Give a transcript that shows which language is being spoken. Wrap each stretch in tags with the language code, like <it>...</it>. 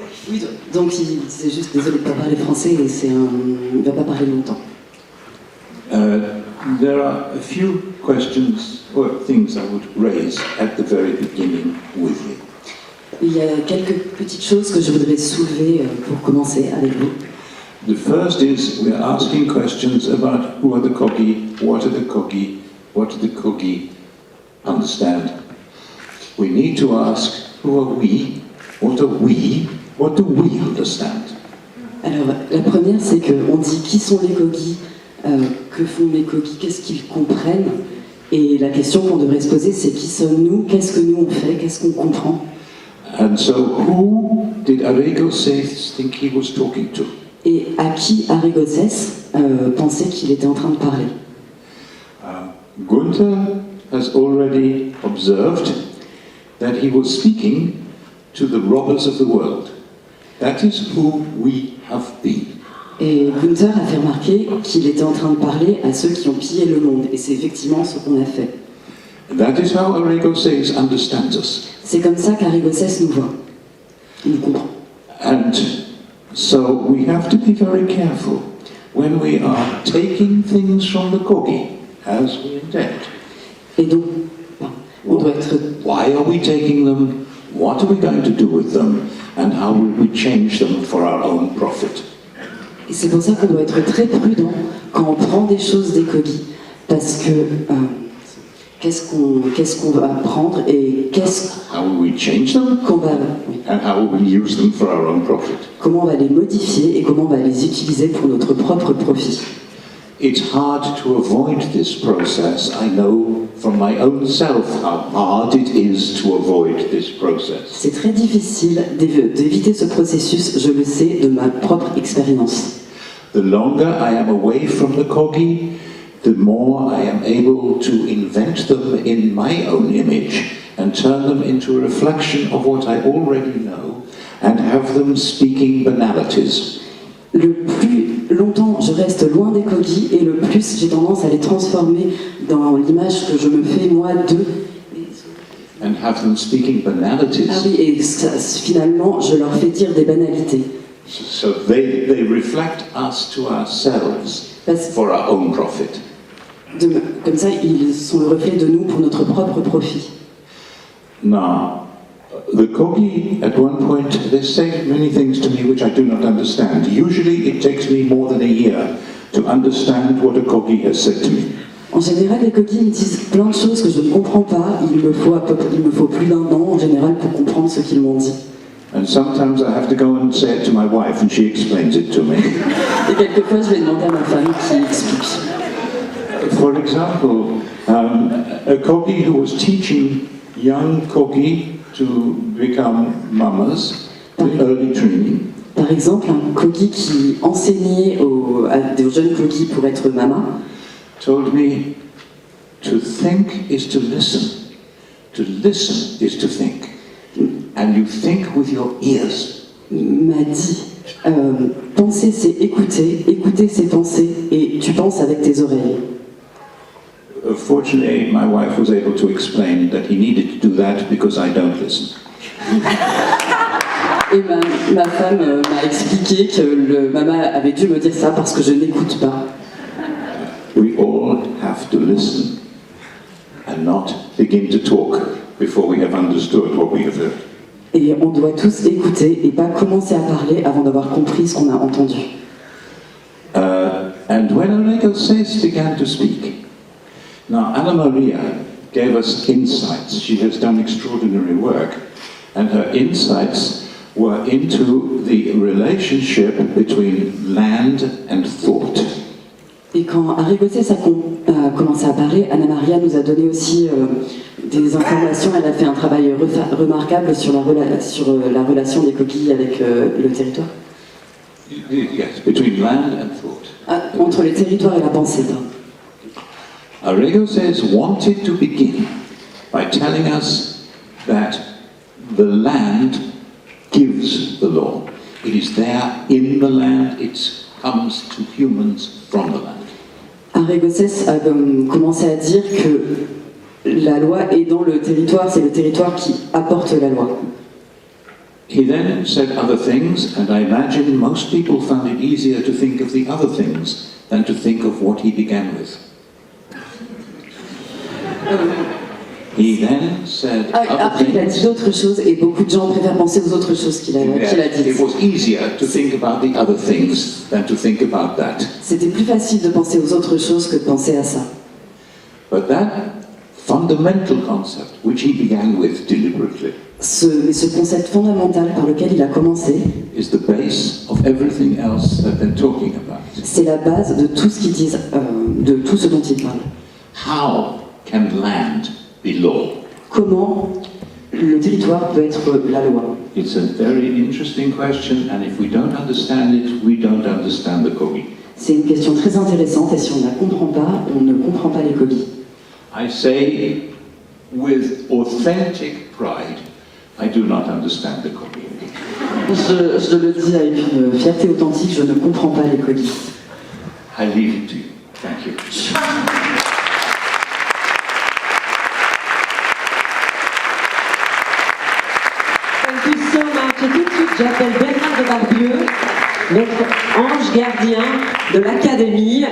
<fr>Oui, donc il disait juste désolé de ne pas parler français et il ne va pas parler longtemps.</fr> <en>There are a few questions or things I would raise at the very beginning with you.</en> <fr>Il y a quelques petites choses que je voudrais soulever pour commencer avec vous.</fr> <en>The first is we are asking questions about who are the Kogi, what are the Kogi, what do the Kogi understand. We need to ask who are we, what are we, what do we understand.</en> <fr>Alors la première c'est qu'on dit qui sont les Kogi, que font les Kogi, qu'est-ce qu'ils comprennent, et la question qu'on devrait se poser c'est qui sommes-nous, qu'est-ce que nous on fait, qu'est-ce qu'on comprend.</fr> <en>And so who did Arrigo Seyss think he was talking to?</en> <fr>Et à qui Arrigo Seyss pensait qu'il était en train de parler.</fr> <en>Gunther has already observed that he was speaking to the robbers of the world. That is who we have been.</en> <fr>Et Gunther a fait remarquer qu'il était en train de parler à ceux qui ont pillé le monde, et c'est effectivement ce qu'on a fait.</fr> <en>That is how Arrigo Seyss understands us.</en> <fr>C'est comme ça qu'Arrigo Seyss nous voit, il nous comprend.</fr> <en>And so we have to be very careful when we are taking things from the Kogi, as we intend.</en> <fr>Et donc, on doit être...</fr> <en>Why are we taking them? What are we going to do with them? And how will we change them for our own profit?</en> <fr>Et c'est pour ça qu'on doit être très prudent quand on prend des choses des Kogi, parce que qu'est-ce qu'on va prendre et</fr> <en>how will we change them? And how will we use them for our own profit?</en> <fr>Comment on va les modifier et comment on va les utiliser pour notre propre profit.</fr> <en>It's hard to avoid this process. I know from my own self how hard it is to avoid this process.</en> <fr>C'est très difficile d'éviter ce processus, je le sais de ma propre expérience.</fr> <en>The longer I am away from the Kogi, the more I am able to invent them in my own image and turn them into a reflection of what I already know and have them speaking banalities.</en> <fr>Le plus longtemps je reste loin des Kogi et le plus j'ai tendance à les transformer dans l'image que je me fais moi d'eux.</fr> <en>and have them speaking Ah banalities.</en> <fr>oui, et finalement, je leur fais dire des banalités.</fr> <en>So they reflect us to ourselves for our own profit.</en> <fr>Comme ça, ils sont le reflet de nous pour notre propre profit.</fr> <en>Now, the Kogi, at one point, they say many things to me which I do not understand. Usually it takes me more than a year to understand what a Kogi has said to me.</en> <fr>En général, les Kogi me disent plein de choses que je ne comprends pas. Il me faut plus d'un an en général pour comprendre ce qu'ils m'ont dit.</fr> <en>And sometimes I have to go and say it to my wife and she explains it to me.</en> <fr>Et quelquefois, je vais demander à ma femme qui explique.</fr> <en>For example, a Kogi who was teaching young Kogi to become mamas with early training.</en> <fr>Par exemple, un Kogi qui enseignait à des jeunes Kogi pour être mama</fr> <en>Told me to think is to listen. To listen is to think. And you think with your ears.</en> <fr>m'a dit penser c'est écouter, écouter c'est penser, et tu penses avec tes oreilles.</fr> <en>Fortunately, my wife was able to explain that he needed to do that because I don't listen.</en> <fr>Et ma femme m'a expliqué que le mama avait dû me dire ça parce que je n'écoute pas.</fr> <en>We all have to listen and not begin to talk before we have understood what we have heard.</en> <fr>Et on doit tous écouter et pas commencer à parler avant d'avoir compris ce qu'on a entendu.</fr> <en>And when Enrico Says began to speak, now Anna Maria gave us insights. She has done extraordinary work, and her insights were into the relationship between land and thought.</en> <fr>Et quand Arrigosès a commencé à parler, Anna Maria nous a donné aussi des informations. Elle a fait un travail remarquable sur la relation des coquilles avec le territoire.</fr> <en>Yes, between land and thought.</en> <fr>Entre le territoire et la pensée.</fr> <en>Arrigosès wanted to begin by telling us that the land gives the law. It is there in the land, it comes to humans from the land.</en> <fr>Arrigosès a commencé à dire que la loi est dans le territoire, c'est le territoire qui apporte la loi.</fr> <en>He then said other things, and I imagine most people found it easier to think of the other things than to think of what he began with. He then said other</en> <fr>Après, il a dit</fr> <en>things.</en> <fr>d'autres choses et beaucoup de gens préfèrent penser aux autres choses qu'il a</fr> <en>It</en> <fr>dites.</fr> <en>was easier to think about the other things than to think about that.</en> <fr>C'était plus facile de penser aux autres choses que de penser à ça.</fr> <en>But that fundamental concept, which he began with deliberately,</en> <fr>Mais ce concept fondamental par lequel il a commencé,</fr> <en>is the base of everything else that they're talking about.</en> <fr>c'est la base de tout ce qu'ils disent, de tout ce dont ils parlent.</fr> <en>How can land be law?</en> <fr>Comment le territoire peut être la loi?</fr> <en>It's a very interesting question, and if we don't understand it, we don't understand the Kogi.</en> <fr>C'est une question très intéressante et si on ne la comprend pas, on ne comprend pas les colis.</fr> <en>I say with authentic pride, I do not understand the Kogi.</en> <fr>Je le dis avec une fierté authentique, je ne comprends pas les colis.</fr> <en>I leave it to you. Thank you. Thank you so much.</en> <fr>Et tout de suite, j'appelle Bernard de Barbieux, notre ange gardien de l'Académie.</fr>